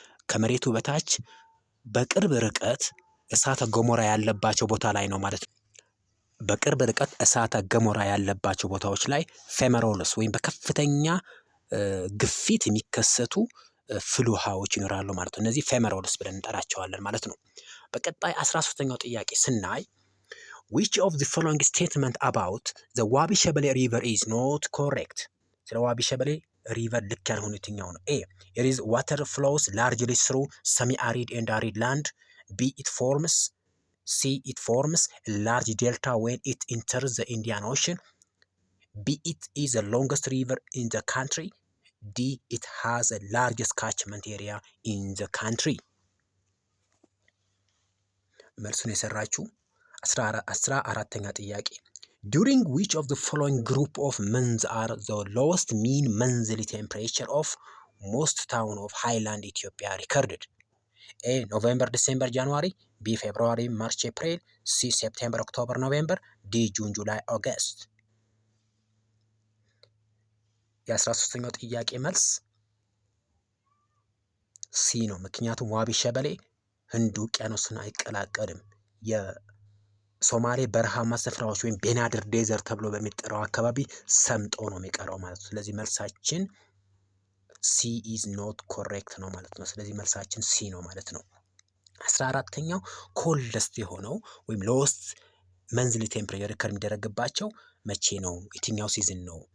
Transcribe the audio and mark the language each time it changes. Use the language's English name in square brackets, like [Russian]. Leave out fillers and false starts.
[Amharic] ከመሬቱ በታች በቅርብ ርቀት እሳተ ገሞራ ያለባቸው ቦታ ላይ ነው ማለት ነው። በቅርብ ርቀት እሳተ ገሞራ ያለባቸው ቦታዎች ላይ ፌመሮልስ ወይም በከፍተኛ ግፊት የሚከሰቱ ፍሉሃዎች ይኖራሉ ማለት ነው። እነዚህ ፌመሮልስ ብለን እንጠራቸዋለን ማለት ነው። በቀጣይ 13ኛው ጥያቄ ስናይ [English] which of the following statement about the ዋቢ ሸበሌ river is not correct? [Amharic] ስለ ዋቢ ሸበሌ ሪቨር ልክ ያልሆነ የትኛው ነው? [English] A. It is water flows largely through semi-arid and arid land. B. It forms. C. It forms a large delta when it enters the Indian Ocean. B. It is the longest river in the country. D. It has the largest catchment area in the country. [Amharic] መልሱን የሰራችሁ 14ኛ ጥያቄ [English] during which of the following group of months are the lowest mean monthly temperature of most town of highland Ethiopia recorded? A. November, December, January. B. February, March, April. C. September, October, November. D. June, July, August. [Amharic] የ13ኛው ጥያቄ መልስ ሲ ነው። ምክንያቱም ዋቢ ሸበሌ ህንድ ውቅያኖስን አይቀላቀልም። የሶማሌ በረሃማ ስፍራዎች ወይም ቤናድር ዴዘርት ተብሎ በሚጠራው አካባቢ ሰምጦ ነው የሚቀረው ማለት ነው። ስለዚህ መልሳችን [English] ሲ ኢዝ ኖት ኮሬክት [Amharic] ነው ማለት ነው። ስለዚህ መልሳችን ሲ ነው ማለት ነው። 14ኛው ኮልደስት የሆነው ወይም [English] ሎስት መንዝሊ ቴምፕሬቸር ሪከርድ [Amharic] የሚደረግባቸው መቼ ነው? የትኛው ሲዝን ነው?